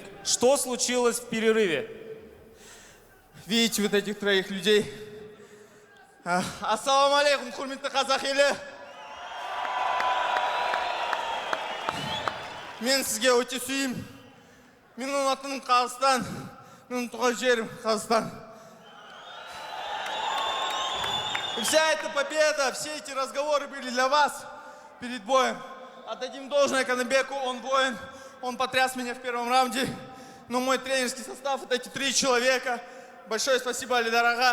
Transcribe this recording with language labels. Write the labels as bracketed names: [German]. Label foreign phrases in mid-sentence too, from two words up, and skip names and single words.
[Russian] Что случилось в перерыве? Видите вот этих троих людей? [Arabic] السلام عليكم, [Kazakh] құрметті қазақ елі. Мен сізге өте сүйем. Менің атым Қазақстан, менің туған жерім Қазақстан. [Russian] И вся эта победа, все эти разговоры были для вас перед боем. Отдадим должное Канабеку, он воин, он потряс меня в первом раунде. Но мой тренерский состав, это эти 3 человека. Большое спасибо Али Дорога.